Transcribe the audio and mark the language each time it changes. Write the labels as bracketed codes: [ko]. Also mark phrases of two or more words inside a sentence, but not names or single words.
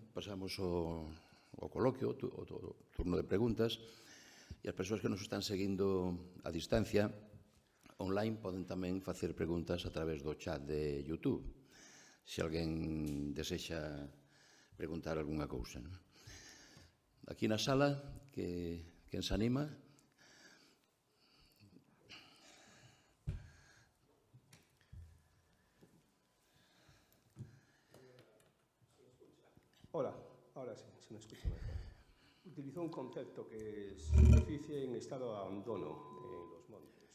[gl] Pasamos ao coloquio, o turno de preguntas, e as persoas que nos están seguindo a distancia online poden tamén facer preguntas a través do chat de YouTube, se alguén desexa preguntar algunha cousa. Aquí na sala, quen se anima? [es] Hola, ahora sí, se me escucha mejor. Utilizó un concepto que es superficie en estado de abandono en los montes.